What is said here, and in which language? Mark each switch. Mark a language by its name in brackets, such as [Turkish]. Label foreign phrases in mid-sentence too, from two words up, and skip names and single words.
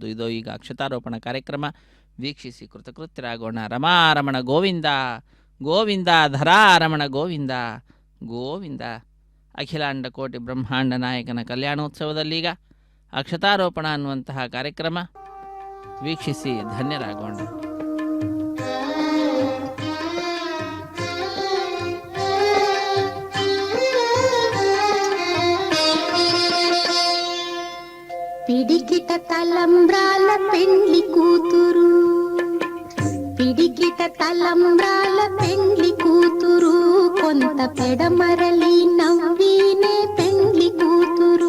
[Kannada] ಇದು ಈಗ ಅಕ್ಷತಾರೋಪಣ ಕಾರ್ಯಕ್ರಮ ವೀಕ್ಷಿಸಿ ಕೃತಕೃತ್ಯರಾಗೋಣ. ರಮಾರಮಣ ಗೋವಿಂದ ಗೋವಿಂದ ಧರಾರಮಣ ಗೋವಿಂದ ಗೋವಿಂದ. ಅಖಿಲಾಂಡ ಕೋಟಿ ಬ್ರಹ್ಮಾಂಡ ನಾಯಕನ ಕಲ್ಯಾಣೋತ್ಸವದಲ್ಲೀಗ ಅಕ್ಷತಾರೋಪಣ ಅನ್ನುವಂತಹ ಕಾರ್ಯಕ್ರಮ ವೀಕ್ಷಿಸಿ ಧನ್ಯರಾಗೋಣ. [Telugu] పిడికిట తలంబ్రాల పెండ్లి కూతురు, పిడికిట తలంబ్రాల పెండ్లి కూతురు, కొంత పెడమరలి నవ్వినే పెండ్లి కూతురు.